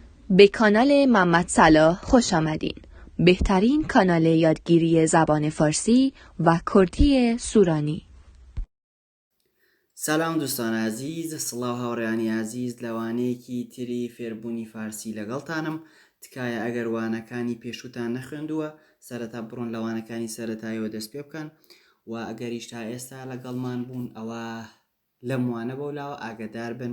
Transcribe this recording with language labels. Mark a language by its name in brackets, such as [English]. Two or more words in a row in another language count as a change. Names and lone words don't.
[Persian] به کانال محمد صلاح خوش آمدین. بهترین کانال یادگیری زبان فارسی و کردی سورانی. سلام دوستان عزیز، [Central Kurdish] سڵاو هاوڕێیانی عزیز لەوانەیەکی تری فێربوونی فارسی لەگەڵتانم. تکایە ئەگەر وانەکانی پێشووتان نەخوێندووە سەرەتا بڕۆن لەوانەکانی سەرەتاییەوە دەست پێ بکەن و ئەگەریش تا ئێستا لەگەڵمان بوون ئەوە لەم وانە بەولاوە ئاگادار بن.